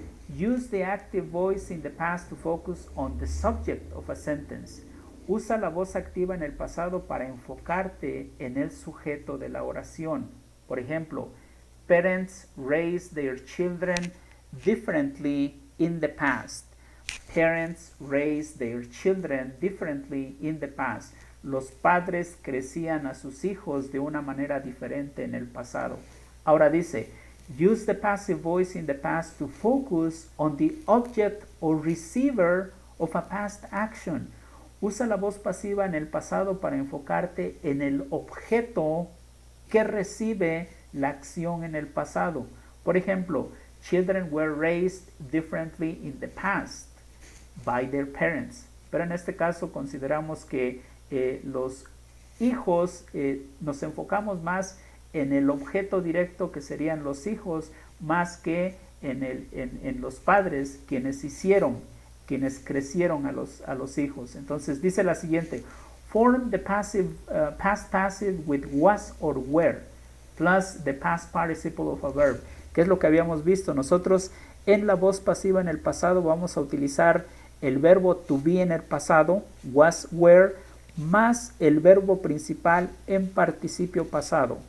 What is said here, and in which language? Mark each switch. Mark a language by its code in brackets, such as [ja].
[en] Use the active voice in the past to focus on the subject of a sentence. [es] Usa la voz activa en el pasado para enfocarte en el sujeto de la oración. Por ejemplo, [en] parents raised their children differently in the past. Parents raised their children differently in the past. [es] Los padres crecían a sus hijos de una manera diferente en el pasado. Ahora dice, [en] use the passive voice in the past to focus on the object or receiver of a past action. [es] Usa la voz pasiva en el pasado para enfocarte en el objeto que recibe la acción en el pasado. Por ejemplo, [en] children were raised differently in the past by their parents. [es] Pero en este caso consideramos que los hijos, nos enfocamos más en el objeto directo que serían los hijos, más que en los padres, quienes crecieron a los hijos. Entonces dice la siguiente, [en] form the passive, past passive with was or were, plus the past participle of a verb. [es] ¿Qué es lo que habíamos visto? Nosotros en la voz pasiva en el pasado vamos a utilizar el verbo to be en el pasado, was, were, más el verbo principal en participio pasado.